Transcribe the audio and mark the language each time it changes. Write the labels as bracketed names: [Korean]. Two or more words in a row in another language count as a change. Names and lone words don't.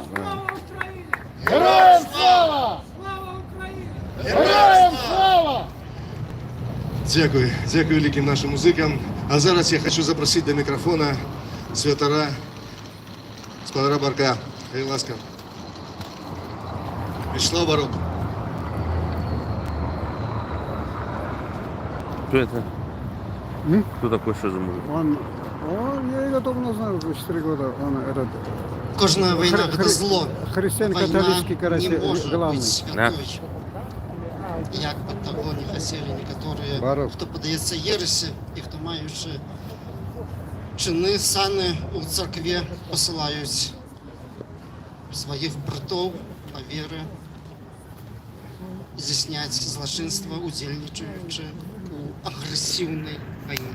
[Ukrainian] Героям слава! Героям слава! Дякую, дякую великим нашим музикам. А зараз я хочу запросити до мікрофона святара Спадара Барка. Будь ласка. Вячеслав Барок. [Russian] Кто это? Кто такой, что за мужик? Я его давно знаю, уже 4 года. Он этот... [Ukrainian] Кожна війна – це зло. [Russian] Христиан-католический, [Ukrainian] Війна [Russian] короче, [Ukrainian] не може [Russian] главный. [Ukrainian] бути святою. Як би того не хотіли некоторі, [Russian] Баров. [Ukrainian] хто подається єресі і хто маючи чини, сани у церкві посилають своїх братів по вірі, здійснять злочинство, удільничаючи агресивній війні.